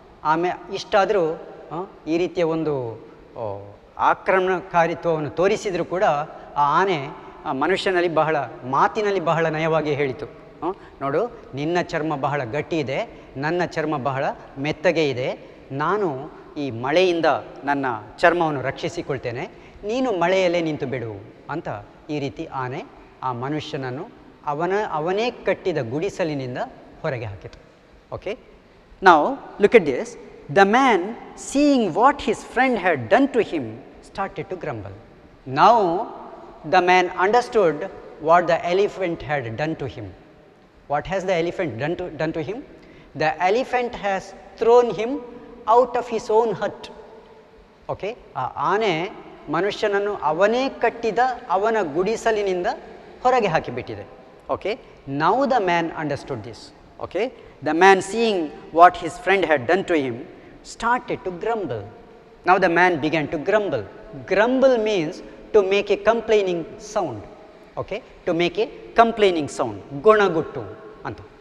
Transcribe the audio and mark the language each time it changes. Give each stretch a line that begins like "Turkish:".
Kannada: ಆಮೇಲೆ ಇಷ್ಟಾದರೂ ಈ ರೀತಿಯ ಒಂದು ಆಕ್ರಮಣಕಾರಿತ್ವವನ್ನು ತೋರಿಸಿದರೂ ಕೂಡ ಆ ಆನೆ ಮನುಷ್ಯನಲ್ಲಿ ಮಾತಿನಲ್ಲಿ ಬಹಳ ನಯವಾಗಿ ಹೇಳಿತು, ನೋಡು, ನಿನ್ನ ಚರ್ಮ ಬಹಳ ಗಟ್ಟಿ ಇದೆ, ನನ್ನ ಚರ್ಮ ಬಹಳ ಮೆತ್ತಗೆ ಇದೆ, ನಾನು ಈ ಮಳೆಯಿಂದ ನನ್ನ ಚರ್ಮವನ್ನು ರಕ್ಷಿಸಿಕೊಳ್ತೇನೆ, ನೀನು ಮಳೆಯಲ್ಲೇ ನಿಂತು ಬಿಡು ಅಂತ ಈ ರೀತಿ ಆನೆ ಆ ಮನುಷ್ಯನನ್ನು ಅವನೇ ಕಟ್ಟಿದ ಗುಡಿಸಲಿನಿಂದ ಹೊರಗೆ ಹಾಕಿತು.
English: okay,
Kannada: ನಾವು
English: Look at this. The man, seeing what his friend had done to him, started to grumble. Now the man understood what the elephant had done to him. What has the elephant done to him? The elephant has thrown him out of his own hut.
Kannada: Okay, ಆ ಆನೆ ಮನುಷ್ಯನನ್ನು ಅವನೇ ಕಟ್ಟಿದ ಅವನ ಗುಡಿಸಲಿನಿಂದ ಹೊರಗೆ ಹಾಕಿಬಿಟ್ಟಿದೆ.
English: Okay, now the man understood this. Okay, the man, seeing what his friend had done to him, started to grumble. Now the man began to grumble. Grumble means to make a complaining sound. Okay, to make a complaining sound.
Kannada: Gonaguttu anta.